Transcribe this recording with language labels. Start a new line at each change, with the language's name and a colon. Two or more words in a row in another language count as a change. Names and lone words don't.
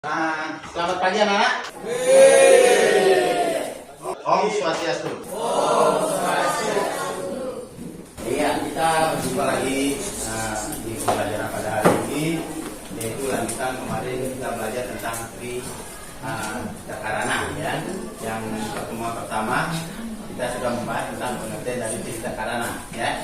Indonesian: Nah, selamat pagi anak-anak.
Sanskrit: Om Swastiastu. Om Swastiastu.
Indonesian: Iya, kita berjumpa lagi di pembelajaran pada hari ini, yaitu lanjutan kemarin kita belajar tentang Tri Cakarana, ya. Yang pertemuan pertama kita sudah membahas tentang pengertian dari Tri Cakarana, ya.